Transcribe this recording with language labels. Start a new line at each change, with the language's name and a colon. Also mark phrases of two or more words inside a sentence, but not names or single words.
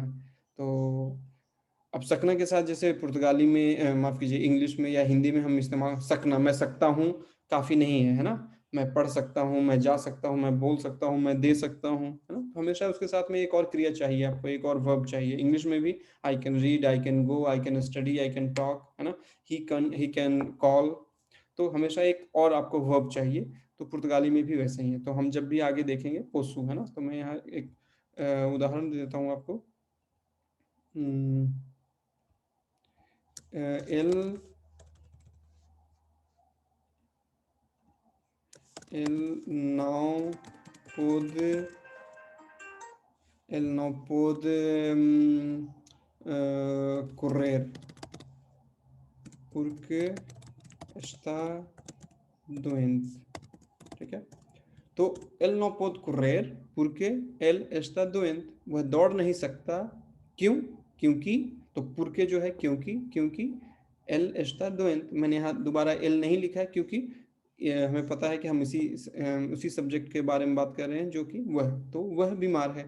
Hindi: तो अब सकना के साथ जैसे पुर्तगाली में माफ़ कीजिए इंग्लिश में या हिंदी में हम इस्तेमाल सकना, मैं सकता हूँ, काफ़ी नहीं है, है ना। मैं पढ़ सकता हूँ, मैं जा सकता हूँ, मैं बोल सकता हूँ, मैं दे सकता हूँ, है ना। तो हमेशा उसके साथ में एक और क्रिया चाहिए आपको, एक और वर्ब चाहिए। इंग्लिश में भी
English: I can read, I can go, I can study, I can talk,
Hindi: है ना।
English: he can call.
Hindi: तो हमेशा एक और आपको वर्ब चाहिए। तो पुर्तगाली में भी वैसे ही है। तो हम जब भी आगे देखेंगे पोसू, है ना, तो मैं यहाँ एक उदाहरण दे देता हूँ आपको।
Portuguese: एल não pôde, ele não pôde correr porque está doente,
Hindi: ठीक है। तो
Portuguese: ele não pode correr porque ele está doente,
Hindi: वह दौड़ नहीं सकता, क्यों, क्योंकि। तो पुरके जो है क्योंकि, क्योंकि
Portuguese: ele está doente,
Hindi: मैंने यहाँ दोबारा एल नहीं लिखा है, क्योंकि हमें पता है कि हम उसी सब्जेक्ट के बारे में बात कर रहे हैं, जो कि वह, तो वह बीमार है।